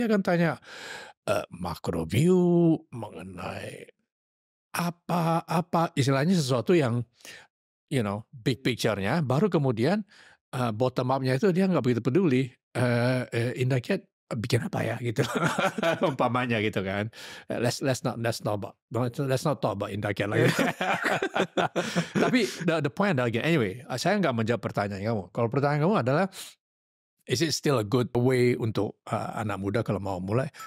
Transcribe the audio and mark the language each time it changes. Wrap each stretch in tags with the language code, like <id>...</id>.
<id>Dia akan tanya macro view mengenai apa istilahnya sesuatu yang big picture-nya. Baru kemudian bottom up-nya itu dia nggak begitu peduli. Indah Kiat bikin apa ya gitu, umpamanya gitu kan.</id> <en>Let's not talk about Indah Kiat lagi.</en> <id>Tapi</id> <en>the point</en> <id>adalah anyway, saya nggak menjawab pertanyaan kamu. Kalau pertanyaan kamu adalah,</id> <en>is it still a good way</en> <id>untuk anak muda kalau mau mulai?</id>